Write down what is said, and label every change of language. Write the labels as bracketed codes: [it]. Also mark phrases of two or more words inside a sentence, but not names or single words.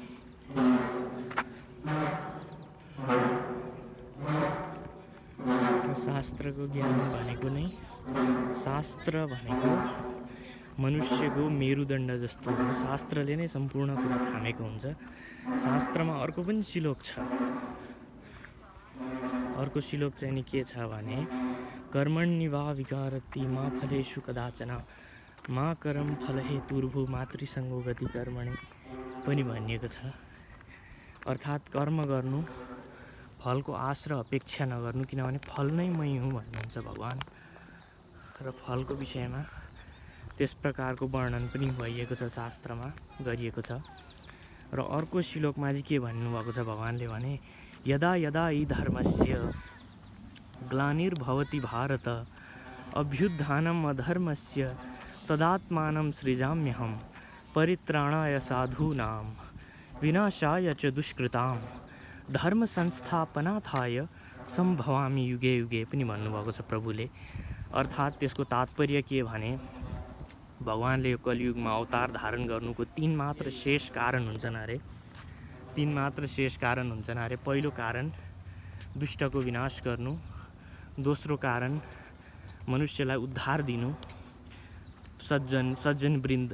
[ne] शास्त्रको ज्ञान भनेको नै, शास्त्र भनेको मनुष्यको मेरुदण्ड जस्तो हो। शास्त्रले नै सम्पूर्ण कुरा थामेको हुन्छ। शास्त्रमा अर्को पनि श्लोक छ। अर्को श्लोक चाहिँ नि के छ भने, [sa] कर्मण्येवा विकारति मा फलेषु कदाचन मा कर्म फलहेतुर्भु मातृसङ्गो गति कर्मणि [ne] पनि भनिएको छ। अर्थात् कर्म गर्नु, फलको आश र अपेक्षा नगर्नु, किनभने फल नै मै हुँ भन्नुहुन्छ भगवान्। र फलको विषयमा त्यस प्रकारको वर्णन पनि भइएको छ, शास्त्रमा गरिएको छ। र अर्को श्लोकमा चाहिँ के भन्नुभएको छ भगवान्ले भने, [sa] यदा यदा हि धर्मस्य ग्लानिर्भवति भारत अभ्युत्थानम् अधर्मस्य तदात्मानं सृजाम्यहम् परित्राणाय साधूनां विनाशाय च दुष्कृतां धर्म संस्थापनार्थाय सम्भवामि युगे युगे [ne] पनि भन्नुभएको छ प्रभुले। अर्थात् त्यसको तात्पर्य के भने, भगवान्ले यो कलियुगमा अवतार धारण गर्नुको तीन मात्र शेष कारण हुन्छन् अरे। पहिलो कारण दुष्टको विनाश गर्नु, दोस्रो कारण मनुष्यलाई उद्धार दिनु, सज्जन वृन्द